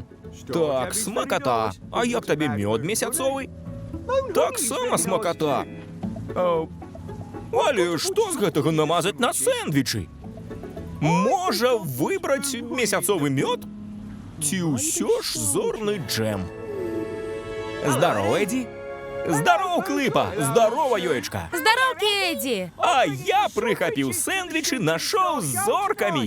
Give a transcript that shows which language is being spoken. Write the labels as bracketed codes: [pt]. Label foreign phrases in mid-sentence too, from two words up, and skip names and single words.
[uk] Так, смакота. А як тобі мед місяцовий? Так само смакота. [be] Але што з гэтага намазаць на сэндвічы? Можа выбраць месяцовы мёд? Ці ўсё ж зорны джем? Здарова, Эдді. Здарова, Клипа. Здарова, Йоечка. Здоровки, Эдді. А я прихапіў сэндвічы на шоу з зоркамі.